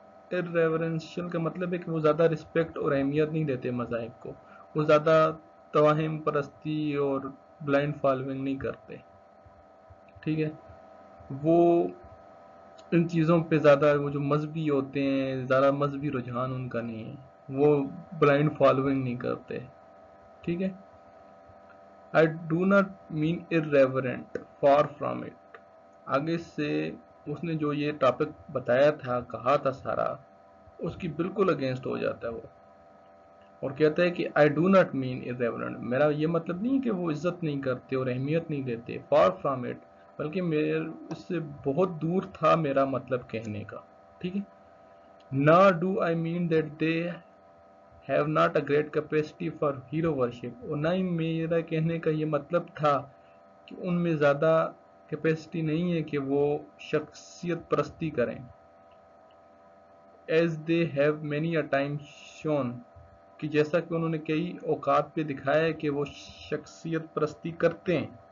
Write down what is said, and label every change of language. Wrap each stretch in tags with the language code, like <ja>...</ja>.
<ur>irreverential کا مطلب ہے کہ وہ زیادہ رسپیکٹ اور اہمیت نہیں دیتے مذاہب کو، وہ زیادہ توہم پرستی اور بلائنڈ فالوئنگ نہیں کرتے، ٹھیک ہے. وہ ان چیزوں پہ زیادہ، وہ جو مذہبی ہوتے ہیں، زیادہ مذہبی رجحان ان کا نہیں ہے، وہ بلائنڈ فالوئنگ نہیں کرتے، ٹھیک ہے.</ur> <en>I do not mean irreverent, far from it.</en> <ur>آگے سے اس نے جو یہ ٹاپک بتایا تھا، کہا تھا سارا، اس کی بالکل اگینسٹ ہو جاتا ہے وہ، اور کہتا ہے کہ</ur> <en>I do not mean irreverent.</en> <ur>میرا یہ مطلب نہیں کہ وہ عزت نہیں کرتے اور اہمیت نہیں دیتے،</ur> <en>far from it،</en> <ur>بلکہ اس سے بہت دور تھا میرا مطلب کہنے کا، ٹھیک ہے.</ur> <en>Nor do I mean that they have not a great capacity for hero worship.</en> <ur>اور نہ ہی میرا کہنے کا یہ مطلب تھا کہ ان میں زیادہ کیپیسٹی نہیں ہے کہ وہ شخصیت پرستی کریں.</ur> <en>As they have many a time shown،</en> <ur>کہ جیسا کہ انہوں نے کئی اوقات پہ دکھایا ہے کہ وہ شخصیت پرستی کرتے ہیں.</ur>